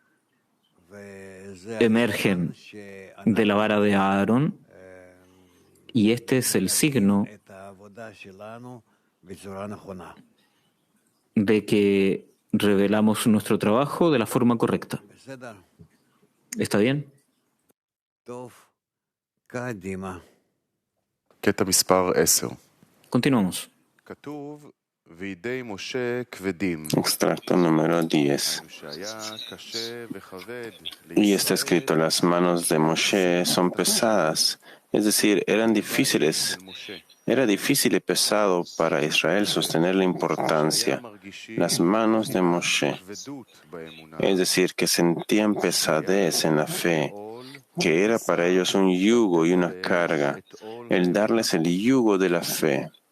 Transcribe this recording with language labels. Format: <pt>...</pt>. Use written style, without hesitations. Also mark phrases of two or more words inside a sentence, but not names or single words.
<es>emergen de la vara de Aarón, y este es el signo de que revelamos nuestro trabajo de la forma correcta. ¿Está bien?</es> <he>קטע מספר 10.</he> <es>Continuamos.</es> <he>כתוב וידי משה כבדים.</he> <es>Extracto número 10.</es> <he>שהיה קשה וכבד.</he> <es>Y está escrito, las manos de Moshe son pesadas, es decir, eran difíciles. Era difícil y pesado para Israel sostener la importancia, las manos de Moshe, es decir, que sentían pesadez en la fe, que era para ellos un yugo y una carga, el darles el yugo de la fe.</es>